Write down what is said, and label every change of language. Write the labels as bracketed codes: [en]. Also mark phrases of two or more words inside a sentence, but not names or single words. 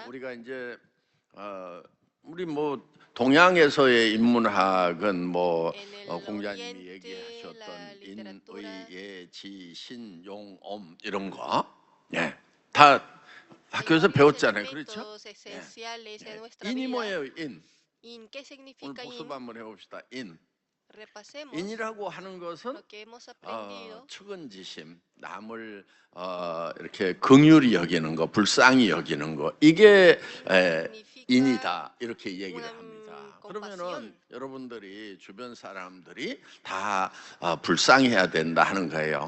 [ko] 우리가 이제 우리 뭐 동양에서의 인문학은 뭐 [es] En el [ko] 공자님이 [es] Oriente, la [ko] 얘기하셨던 [es] literatura, [ko] 인, 의, 지, 신, 용, 엄 이런 거, 예, 다 [es] hay [ko] 학교에서 [es] varios [ko] 배웠잖아요, 그렇죠? [es] elementos esenciales en nuestra [ko] 인이 [es] vida. [ko] 뭐예요, 인? [es] In, ¿qué [ko] 오늘 [es] significa [ko] 복습 [es] in? [ko] 한번 해봅시다. 인. [es] Repasemos [ko] 인이라고 하는 것은 [es] lo que hemos aprendido. [ko] 측은지심, 남을 이렇게 긍휼히 여기는 거, 불쌍히 여기는 거, 이게 인이다 이렇게 얘기를 합니다. 그러면은 여러분들이 주변 사람들이 다 불쌍해야 된다 하는 거예요.